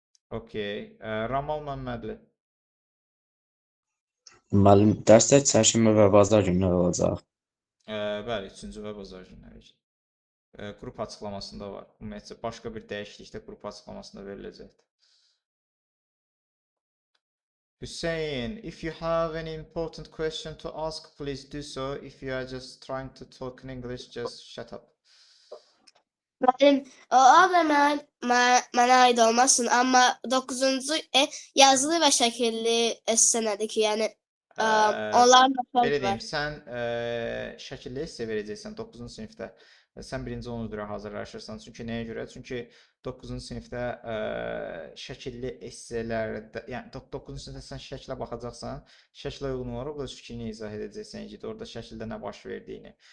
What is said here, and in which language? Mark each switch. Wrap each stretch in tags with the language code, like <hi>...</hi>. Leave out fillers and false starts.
<az>Okay. Ramal Məmmədli. Müəllim, dərsdə çərşənbə və bazar günləri olacaq. Bəli, 3-cü və bazar günləri. Qrup açıqlamasında var. Ümumiyyətcə, başqa bir dəyişiklikdə qrup açıqlamasında veriləcəkdir.</az> <en>Hüseyin, if you have any important question to ask, please do so. If you are just trying to talk in English, just shut up.</en> <az>Müəllim, o da mənə aid olmasın, amma 9-cu yazılı və şəkilli esse nədir ki, yəni onların belə deyim, sən şəkilli esse verəcəksən 9-cu sinifdə. Sən birinci onun üzrə hazırlaşırsan. Çünki nəyə görə? Çünki 9-cu sinifdə şəkilli esselərdə, yəni 9-cu sinifdə sən şəklə baxacaqsan, şəklə uyğun olaraq öz fikrini izah edəcəksən ki, orada şəkildə nə baş verdiyini.</az>